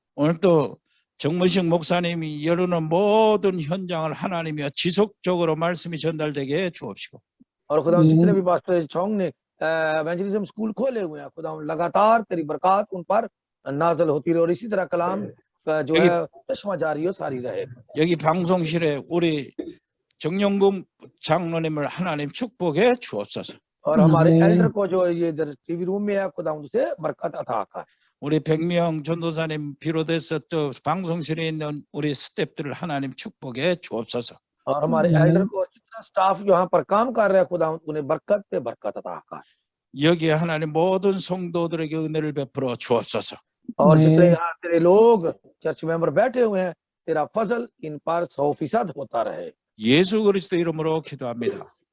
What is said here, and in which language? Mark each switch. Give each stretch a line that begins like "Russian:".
Korean: 오늘 또 정문식 목사님이 열어놓은 모든 현장을 하나님이여 지속적으로 말씀이 전달되게 해 주옵시고
Hindi: और खुदावन जितने भी पास्टर छोंग ने एवेंजलिज्म स्कूल खोले हुए हैं, खुदावन लगातार तेरी बरकत उन पर नाज़िल होती रहे और इसी तरह कलाम का जो है चश्मा जारी हो सारी रहे।
Korean: 여기 방송실에 우리 정영금 장로님을 하나님 축복해 주옵소서.
Hindi: और हमारे एल्डर को जो ये इधर टीवी रूम में है, खुदा उसे बरकत अता कर।
Korean: 우리 백명 전도사님 비롯해서 또 방송실에 있는 우리 스태프들을 하나님 축복해 주옵소서.
Hindi: और हमारे एल्डर को जितना स्टाफ यहाँ पर काम कर रहा है, खुदा उन्हें बरकत पे बरकत अता कर।
Korean: 여기에 하나님 모든 성도들에게 은혜를 베풀어 주옵소서.
Hindi: और जितने यहाँ तेरे लोग चर्च मेंबर बैठे हुए हैं, तेरा फजल इन पर 100% होता रहे।
Korean: 예수 그리스도 이름으로 기도합니다.